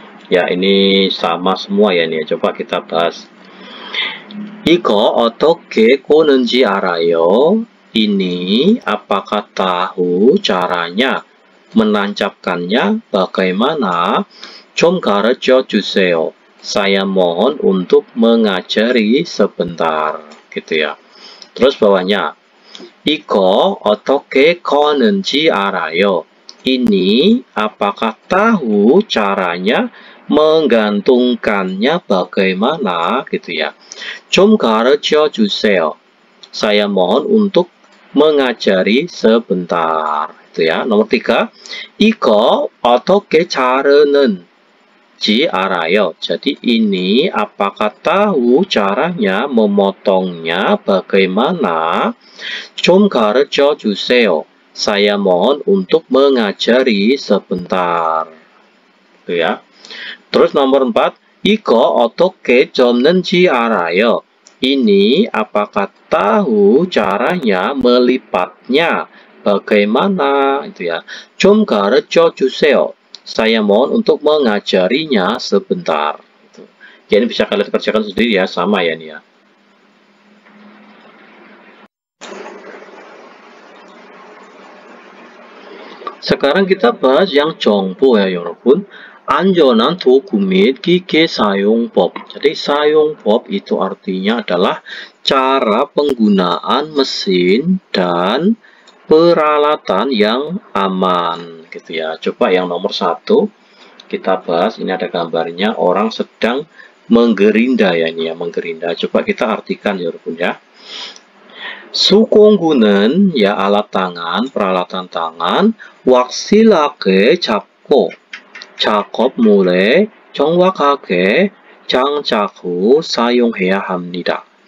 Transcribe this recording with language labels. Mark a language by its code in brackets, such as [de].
[id] Ya, ini sama semua ya ini. Coba kita bahas. [ko] Iko 어떻게 꼬는지 알아요? [id] Ini apakah tahu caranya menancapkannya bagaimana? [ko] 좀 가르쳐 주세요. [id] Saya mohon untuk mengajari sebentar, gitu ya. Terus bawahnya, [ko] 이거 어떻게 꺼는지 알아요? [id] Ini apakah tahu caranya menggantungkannya bagaimana, gitu ya. [ko] 좀 가르쳐 주세요. [id] Saya mohon untuk mengajari sebentar, gitu ya. Nomor 3, [ko] 이거 어떻게 자르는지 알아요? [id] Jadi ini apakah tahu caranya memotongnya bagaimana? [ko] 좀 가르쳐 주세요. [id] Saya mohon untuk mengajari sebentar. Gitu ya. Terus nomor 4, [ko] 이거 어떻게 접는지 알아요? [id] Ini apakah tahu caranya melipatnya? Bagaimana? Itu ya. [ko] 좀 가르쳐 주세요. [id] Saya mohon untuk mengajarinya sebentar. Itu. Ya, ini bisa kalian kerjakan sendiri ya, sama ya nih ya. Sekarang kita bahas yang 정보 ya, 여러분. [ko] 안전한 도구 및 기계 사용법. [id] Jadi 사용법 itu artinya adalah cara penggunaan mesin dan peralatan yang aman, gitu ya. Coba yang nomor 1 kita bahas. Ini ada gambarnya orang sedang menggerinda ya, ini ya, menggerinda. Coba kita artikan ya, ya. 수공구는 ya alat tangan, peralatan tangan. [ko] 확실하게 잡고 작업물에 정확하게 장착 후 사용해야 합니다.